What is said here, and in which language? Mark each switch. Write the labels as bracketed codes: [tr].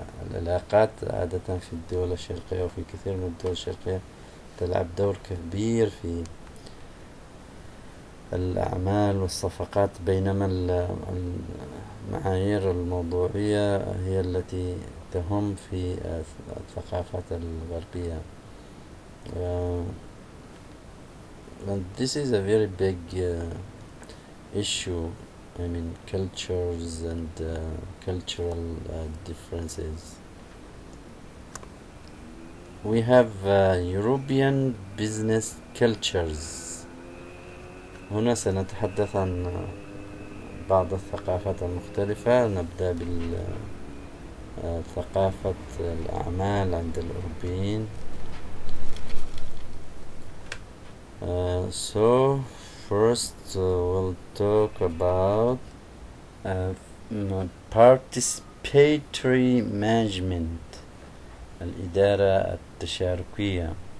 [ar] العلاقات عادة في الدول الشرقية وفي كثير من الدول الشرقية تلعب دور كبير في الأعمال والصفقات، بينما المعايير الموضوعية هي التي تهم في الثقافات الغربية. [en] And this is a very big issue. I mean, cultures and cultural differences. We have European business cultures. [ar] هنا سنتحدث عن بعض الثقافات المختلفة. نبدأ بالثقافة الأعمال عند الأوروبيين. [en] So first we'll talk about participatory management, [ar] الإدارة التشاركية.